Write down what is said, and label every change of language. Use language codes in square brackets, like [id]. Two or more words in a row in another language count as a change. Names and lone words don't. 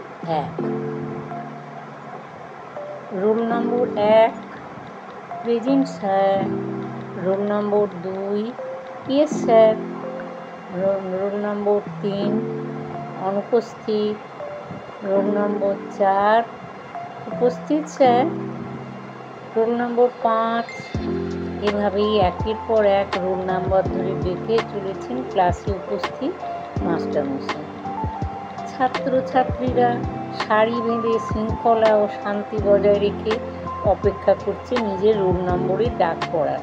[en] 1। roll number 1 present স্যার। roll number 2 yes স্যার। roll number 3 অনুপস্থিত। roll number 4 উপস্থিত স্যার। roll number 5। [bn] এভাবেই একের পর এক [en] roll number [bn] ধরে ডেকে চলেছেন ক্লাসে উপস্থিত মাস্টারমশাই। ছাত্রছাত্রীরা সারি বেঁধে শৃঙ্খলা ও শান্তি বজায় রেখে অপেক্ষা করছে নিজের রোল নম্বরের ডাক পড়ার।